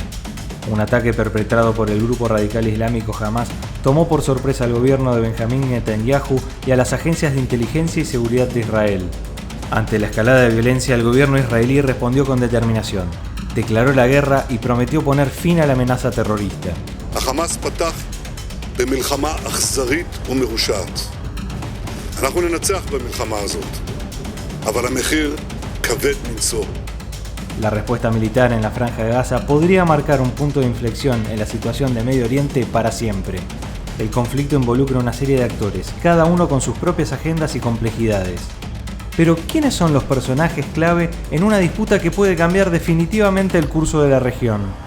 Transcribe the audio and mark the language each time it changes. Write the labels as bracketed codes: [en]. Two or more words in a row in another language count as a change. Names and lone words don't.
[es] Un ataque perpetrado por el grupo radical islámico Hamás tomó por sorpresa al gobierno de Benjamín Netanyahu y a las agencias de inteligencia y seguridad de Israel. Ante la escalada de violencia, el gobierno israelí respondió con determinación, declaró la guerra y prometió poner fin a la amenaza terrorista. [he] החמאס פתח במלחמה אכזרית ומרושעת. אנחנו ננצח במלחמה הזאת, אבל המחיר כבד מנשוא. [es] La respuesta militar en la Franja de Gaza podría marcar un punto de inflexión en la situación de Medio Oriente para siempre. El conflicto involucra una serie de actores, cada uno con sus propias agendas y complejidades. Pero, ¿quiénes son los personajes clave en una disputa que puede cambiar definitivamente el curso de la región?